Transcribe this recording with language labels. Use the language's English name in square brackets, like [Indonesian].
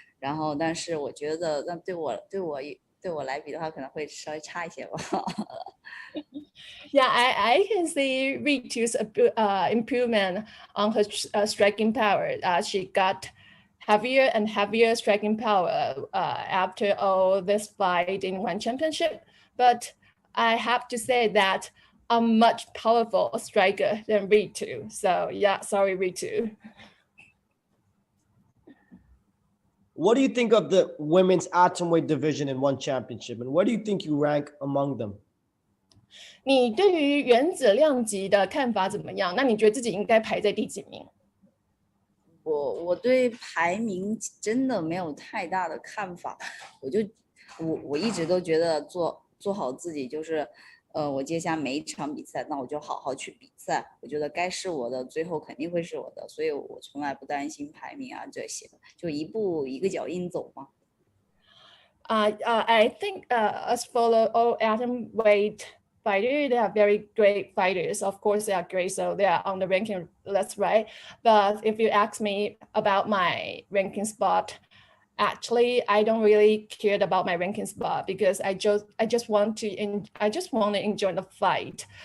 [Chinese] 然后，但是我觉得，那对我来比的话，可能会稍微差一些吧。 [English] Yeah, I can see Ritu's improvement on her striking power. She got heavier and heavier striking power after all this fight in one championship. But I have to say that I'm much powerful striker than Ritu. So yeah, sorry, Ritu. What do you think of the women's atomweight division in one championship? And where do you think you rank among them? [Chinese] 你对于原子量级的看法怎么样？那你觉得自己应该排在第几名？我对排名真的没有太大的看法，我一直都觉得做好自己就是。我接下每一场比赛，那我就好好去比赛。我觉得该是我的，最后肯定会是我的，所以我从来不担心排名啊这些，就一步一个脚印走嘛。 [English] I think as for all atomweight fighters, they are very great fighters. Of course, they are great, so they are on the ranking list, right? But if you ask me about my ranking spot, actually, I don't really care about my ranking spot because I just want to enjoy the fight.